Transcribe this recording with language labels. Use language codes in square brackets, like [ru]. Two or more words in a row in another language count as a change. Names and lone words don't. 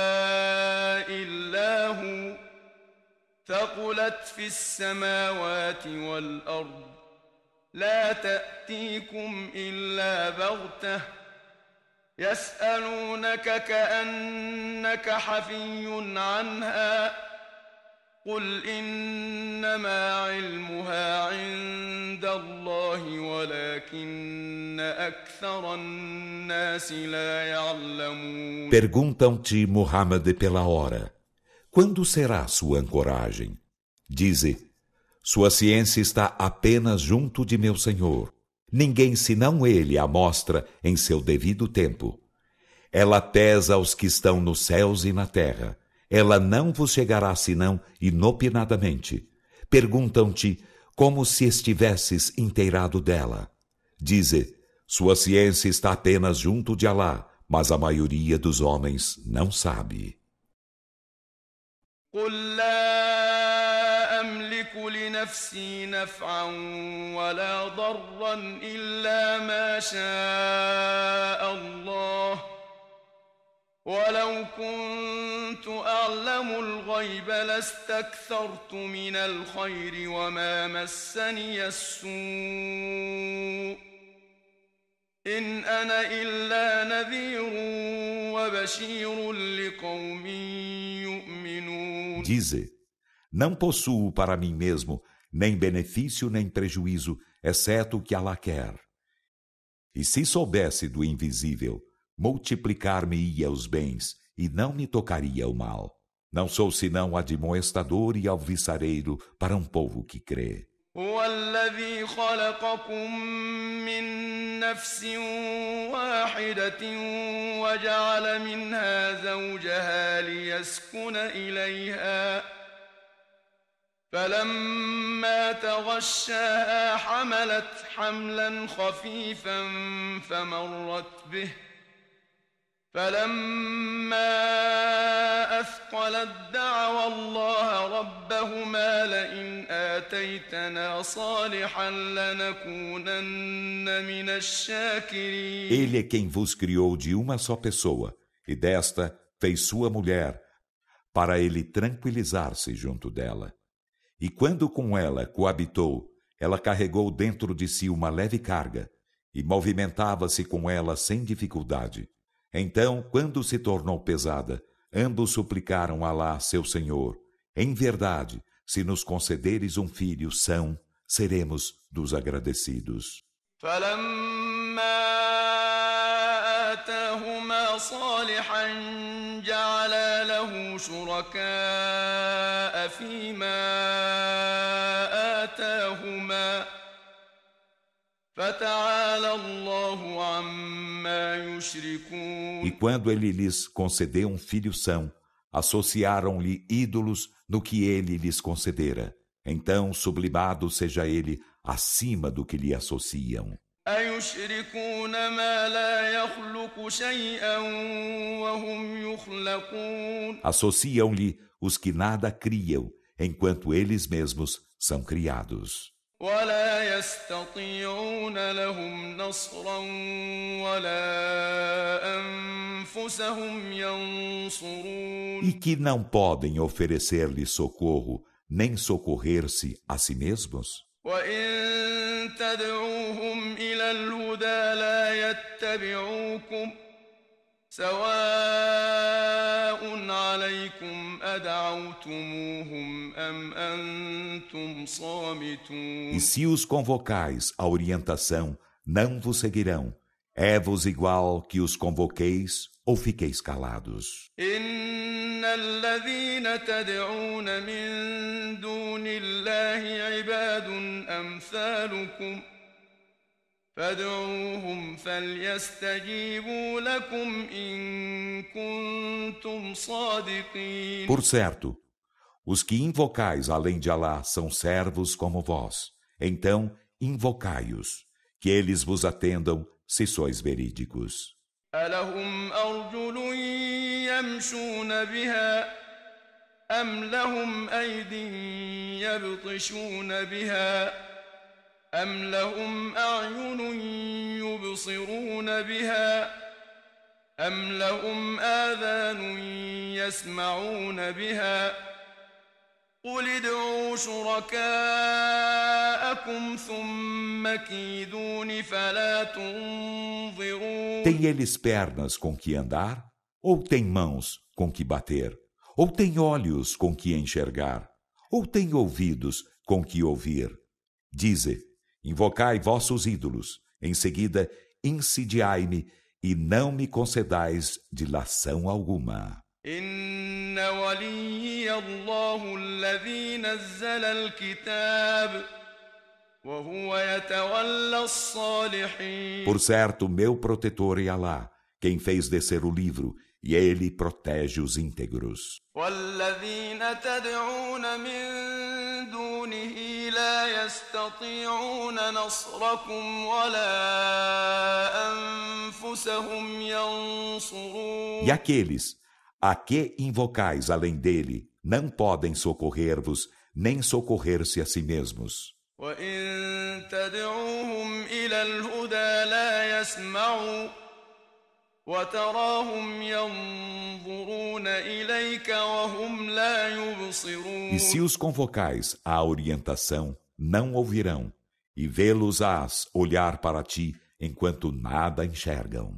[ar] إلا هو ثقلت في السماوات والأرض لا تأتيكم إلا بغتة يسألونك كأنك حفي عنها قل إنما علمها عند الله ولكن أكثر الناس لا يعلمون. [pt] Perguntam-te, Muhammad, pela hora. Quando será sua ancoragem? Dize, sua ciência está apenas junto de meu Senhor. Ninguém senão ele a mostra em seu devido tempo. Ela pesa aos que estão nos céus e na terra. Ela não vos chegará senão inopinadamente. Perguntam-te como se estivesses inteirado dela. Dize, sua ciência está apenas junto de Alá, mas a maioria dos homens não sabe. [ar] قل لا نفسي نفعا ولا ضرا إلا ما شاء الله ولو كنت أعلم الغيب لاستكثرت من الخير وما مسني السوء إن أنا إلا نذير وبشير لقوم يؤمنون. [pt] Dize: não possuo para mim mesmo nem benefício nem prejuízo, exceto o que Allah quer. E se soubesse do invisível, multiplicar-me-ia os bens e não me tocaria o mal. Não sou senão admoestador e alvissareiro para um povo que crê. [ar] هو الذي خلقكم من نفس واحدة وجعل منها زوجها ليسكن إليها فلما تغشاها حملت حملا خفيفا فمرت به فلما أثقلت دعوا الله ربهما لئن آتيتنا صالحا لنكونن من الشاكرين. [pt] Ele é quem vos criou de uma só pessoa, e desta fez sua mulher, para ele tranquilizar-se junto dela. E quando com ela coabitou, ela carregou dentro de si uma leve carga, e movimentava-se com ela sem dificuldade. Então, quando se tornou pesada, ambos suplicaram a Allah, seu Senhor: em verdade, se nos concederes um filho são, seremos dos agradecidos. [ar] آتاهما صالحا جعلا له شركاء فيما آتاهما فتعالى الله عما يشركون. [pt] E quando ele lhes concedeu um filho são, associaram-lhe ídolos no que ele lhes concedera. Então, sublimado seja ele acima do que lhe associam. [ar] أيشركون ما لا يخلق شيئا وهم يخلقون. [pt] Associam-lhe os que nada criam, enquanto eles mesmos são criados. [ar] ولا يستطيعون لهم نصرا ولا أنفسهم ينصرون. [pt] E que não podem oferecer-lhe socorro, nem socorrer-se a si mesmos? [ar] وإن تدعوهم إلى الهدى لا يتبعوكم سواء عليكم أدعوتموهم أم أنتم صامتون. [pt] E se os convocais à orientação, não vos seguirão. É-vos igual que os convoqueis ou fiqueis calados. [ar] إن الذين تدعون من دون الله عباد أمثالكم فادعوهم فليستجيبوا لكم إن كنتم صادقين. [pt] Por certo, os que invocais além de Allah são servos como vós. Então, invocai-os, que eles vos atendam se sois verídicos. [ar] ألهم أرجل يمشون بها أم لهم أيد يبطشون بها أم لهم أعين يبصرون بها أم لهم آذان يسمعون بها قل ادعوا شركاءكم ثم كيدون فلا تنظرون. [pt] Tem eles pernas com que andar? Ou tem mãos com que bater? Ou tem olhos com que enxergar? Ou tem ouvidos com que ouvir? Dize: invocai vossos ídolos, em seguida insidiai-me e não me concedais dilação alguma. [ar] إن وليي الله الذي نزل الكتاب وهو يتولى الصالحين. [pt] Por certo, meu protetor é Allah, quem fez descer o livro, e ele protege os íntegros. [ar] والذين تدعون من دونه لا يستطيعون نصركم ولا أنفسهم ينصرون. [pt] E aqueles a que invocais além dele não podem socorrer-vos, nem socorrer-se a si mesmos. [ar] وإن تدعوهم إلى الهدى لا يسمعوا وتراهم ينظرون إليك وهم لا يبصرون. [pt] E se os convocais à orientação, não ouvirão, e vê-los-ás olhar para ti enquanto nada enxergam.